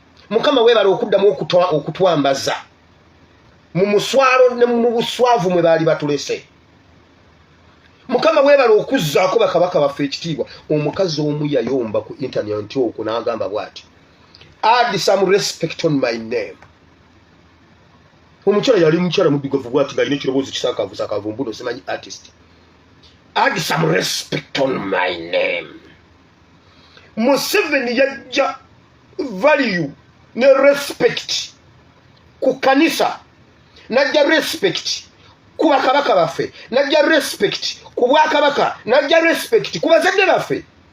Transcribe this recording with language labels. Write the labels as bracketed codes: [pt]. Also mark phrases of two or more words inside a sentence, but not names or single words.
[lg] Mukama, weebale okuddamu okutwa-, okutwambaza. Mu muswalo ne mu buswavu mwe baali batulese. Mukama, weebale okuzzaako bakabaka baffe ekitiibwa. Omukazi omu yayomba ku internet okwo, n'agamba bw'ati, [en] "Add some respect on my name." [lg] Omukyala yali mukyala muddugavu bw'ati, ng'alina ekirowoozo kisaakaavu, saakaavu, mbuno simanyi artist. [en] "Add some respect on my name." [lg] Museveni yajja value ne respect ku kanisa, najja respect ku bakabaka baffe, najja respect ku bwakabaka, najja respect ku bazadde baffe.